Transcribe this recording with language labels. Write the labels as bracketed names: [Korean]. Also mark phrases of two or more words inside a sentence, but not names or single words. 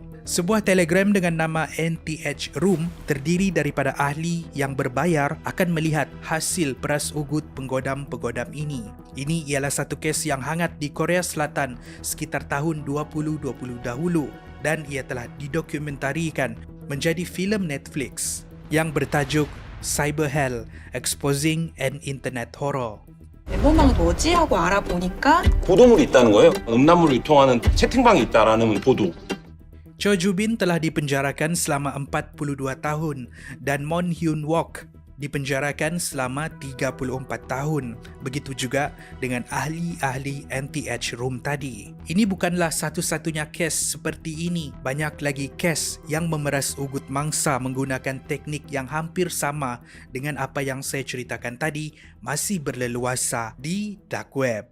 [Malay] Sebuah Telegram dengan nama NTH Room terdiri daripada ahli yang berbayar akan melihat hasil peras ugut penggodam-penggodam ini. Ini ialah satu kes yang hangat di Korea Selatan sekitar tahun 2020 dahulu dan ia telah didokumentarikan menjadi filem Netflix yang bertajuk Cyber Hell: Exposing an Internet Horror. [Korean] 메모망 뭐지? 하고 알아보니까 보도물이 있다는 거예요. 음란물을 유통하는 채팅방이 있다라는 보도. [Malay] Cho Ju-bin telah dipenjarakan selama 42 tahun dan Moon Hyung-wook dipenjarakan selama 34 tahun. Begitu juga dengan ahli-ahli NTH Room tadi. Ini bukanlah satu-satunya kes seperti ini. Banyak lagi kes yang memeras ugut mangsa menggunakan teknik yang hampir sama dengan apa yang saya ceritakan tadi masih berleluasa di [English] dark web.